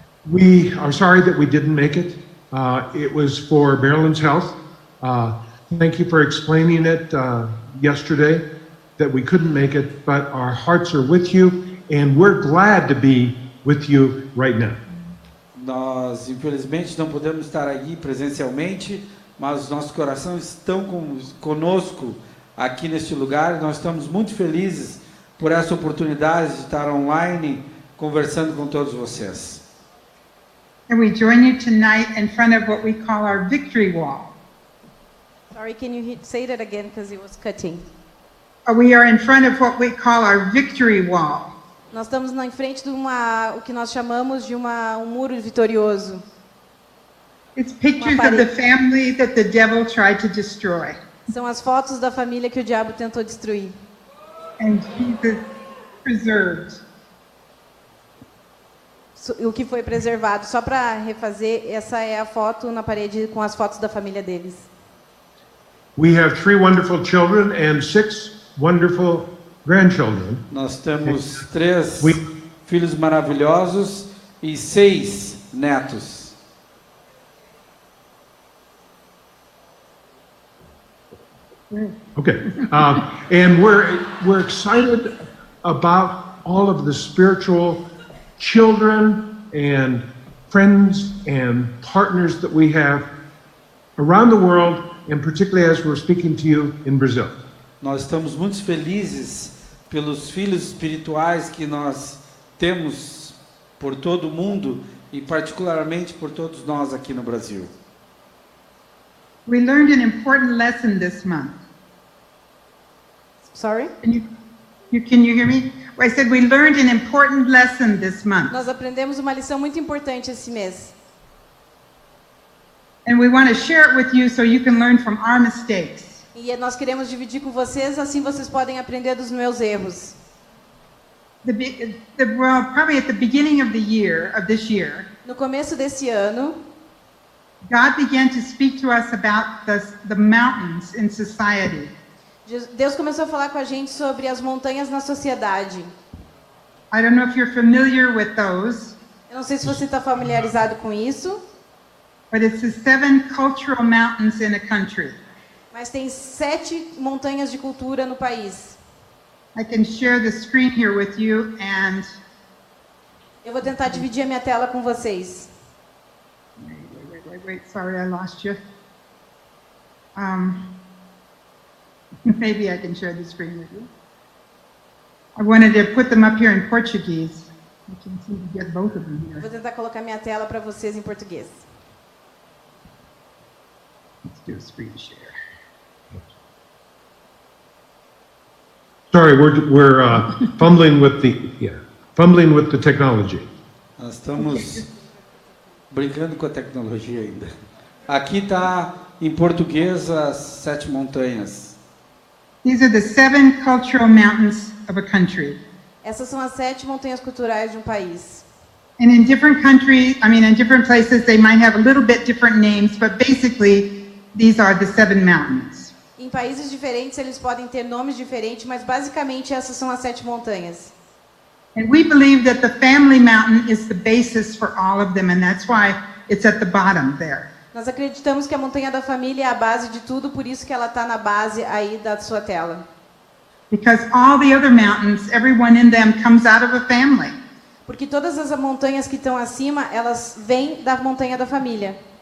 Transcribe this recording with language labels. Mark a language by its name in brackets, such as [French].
[English] We are sorry that we didn't make it. It was for Marilyn's health. Thank you for explaining it yesterday, that we couldn't make it, but our hearts are with you, and we're glad to be with you right now. [Portuguese] Nós, infelizmente, não podemos estar aqui presencialmente, mas os nossos corações estão conosco aqui neste lugar. Nós estamos muito felizes por essa oportunidade de estar online conversando com todos vocês. [English] And we join you tonight in front of what we call our victory wall. Sorry, can you say that again because it was cutting? We are in front of what we call our victory wall. [Portuguese] Nós estamos em frente de o que nós chamamos de um muro vitorioso. [English] It's pictures of the family that the devil tried to destroy. [Portuguese] São as fotos da família que o diabo tentou destruir. [English] And Jesus preserved. [Portuguese] O que foi preservado. Só para refazer, essa é a foto na parede com as fotos da família deles. [English] We have 3 wonderful children and 6 wonderful grandchildren. [Portuguese] Nós temos 3 [English] We- [Portuguese] filhos maravilhosos e 6 netos. [English] Okay. And we're excited about all of the spiritual children and friends and partners that we have around the world, and particularly as we're speaking to you in Brazil. [Portuguese] Nós estamos muito felizes pelos filhos espirituais que nós temos por todo o mundo e particularmente por todos nós aqui no Brasil. [English] We learned an important lesson this month. Sorry? Can you hear me? I said we learned an important lesson this month. [Portuguese] Nós aprendemos uma lição muito importante esse mês. [English] And we want to share it with you so you can learn from our mistakes. [Portuguese] E nós queremos dividir com vocês, assim vocês podem aprender dos meus erros. [English] Well, probably at the beginning of this year, [Portuguese] No começo desse ano, [English] God began to speak to us about the mountains in society. [Portuguese] Deus começou a falar com a gente sobre as montanhas na sociedade. [English] I don't know if you're familiar with those, [Portuguese] Eu não sei se você está familiarizado com isso, [English] but it's the 7 cultural mountains in a country. [Portuguese] mas tem 7 montanhas de cultura no país. [English] I can share the screen here with you, and [Portuguese] Eu vou tentar dividir a minha tela com vocês. [English] wait, sorry, I lost you. Maybe I can share the screen with you. I wanted to put them up here in Portuguese. I can see to get both of them [Portuguese] Vou [English] here. [Portuguese] tentar colocar minha tela para vocês em português. [English] Let's do a screen share. Sorry, we're fumbling with the technology. [Portuguese] Nós estamos brincando com a tecnologia ainda. Aqui está em português as 7 montanhas. [English] These are the 7 cultural mountains of a country. [Portuguese] Essas são as 7 montanhas culturais de um país. [English] And in different countries, in different places, they might have a little bit different names, but basically, these are the 7 mountains. [Portuguese] Em países diferentes eles podem ter nomes diferentes, mas basicamente essas são as 7 montanhas. [English] And we believe that the family mountain is the basis for all of them, and that's why it's at the bottom there. [Portuguese] Nós acreditamos que a montanha da família é a base de tudo, por isso que ela está na base aí da sua tela. [English] Because all the other mountains, everyone in them comes out of a family. [Portuguese] Porque todas as montanhas que estão acima, elas vêm da montanha da família.